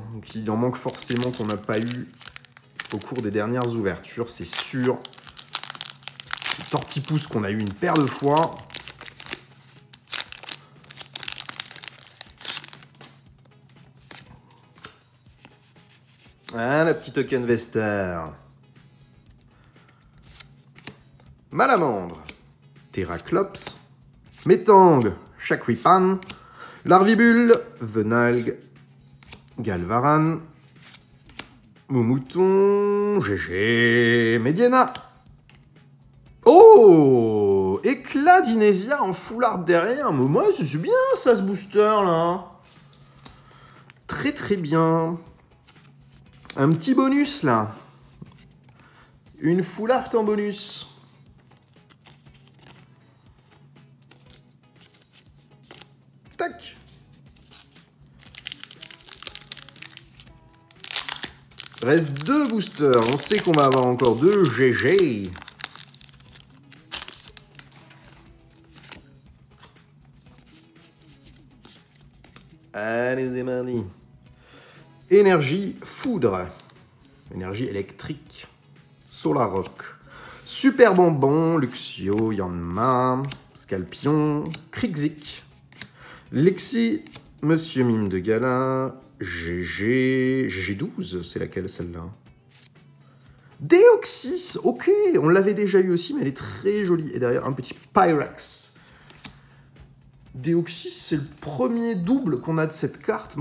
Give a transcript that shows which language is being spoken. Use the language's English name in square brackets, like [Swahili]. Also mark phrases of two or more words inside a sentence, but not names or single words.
[French] Donc il en manque forcément qu'on n'a pas eu au cours des dernières ouvertures, c'est sûr. Tortipousse qu'on a eu une paire de fois. Ah, la petite token Vester. Malamandre. Terraclops. Métang, Chakripan, Larvibule, Venalgue, Galvaran, Moumouton, GG, Mediana. Oh, éclat d'Inésia en foulard derrière. Mais moi, c'est bien ça, ce booster là. Très très bien. Un petit bonus là. Une foulard en bonus. Tac. Reste 2 boosters. On sait qu'on va avoir encore 2 GG. Allez, c'est parti. Énergie foudre. Énergie électrique. Solaroc. Super bonbon. Luxio. Yanma. Scalpion. Krixik. Lexi, Monsieur Mime de Gala, GG12, c'est laquelle celle-là? Deoxys, ok, on l'avait déjà eu aussi, mais elle est très jolie. Et derrière, un petit Pyrex. Deoxys, c'est le premier double qu'on a de cette carte.